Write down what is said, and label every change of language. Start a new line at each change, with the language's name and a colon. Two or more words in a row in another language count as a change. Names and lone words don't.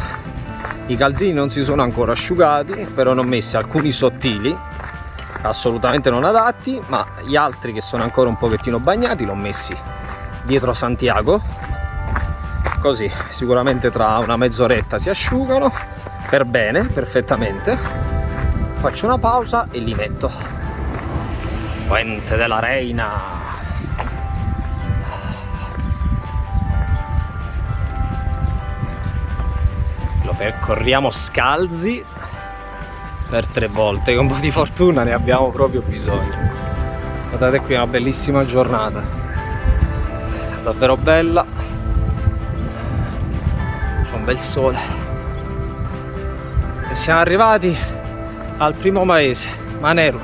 Italian: I calzini non si sono ancora asciugati, però ne ho messi alcuni sottili assolutamente non adatti, ma gli altri che sono ancora un pochettino bagnati li ho messi dietro Santiago, così sicuramente tra una mezz'oretta si asciugano per bene, perfettamente. Faccio una pausa e li metto. Puente de la Reina. Lo percorriamo scalzi per 3 volte, con un po' di fortuna ne abbiamo proprio bisogno. Guardate qui, una bellissima giornata, davvero bella. C'è un bel sole e siamo arrivati al primo paese, Maneru.